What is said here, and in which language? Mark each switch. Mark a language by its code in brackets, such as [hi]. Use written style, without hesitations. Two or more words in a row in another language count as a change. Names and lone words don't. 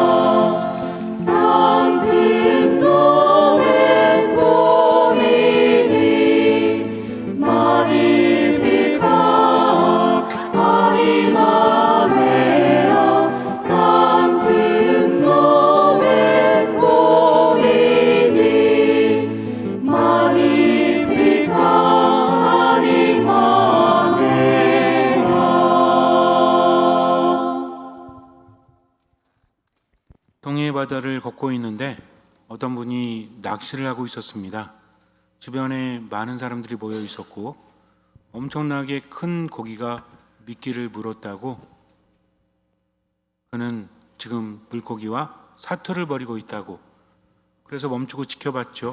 [la] Sanctus nomen Domini magnificat anima mea. Sanctus nomen Domini magnificat anima mea. [ko] 동해 바다를 걷고 있는데 어떤 분이 낚시를 하고 있었습니다. 주변에 많은 사람들이 모여 있었고 엄청나게 큰 고기가 미끼를 물었다고 그는 지금 물고기와 사투를 벌이고 있다고 그래서 멈추고 지켜봤죠.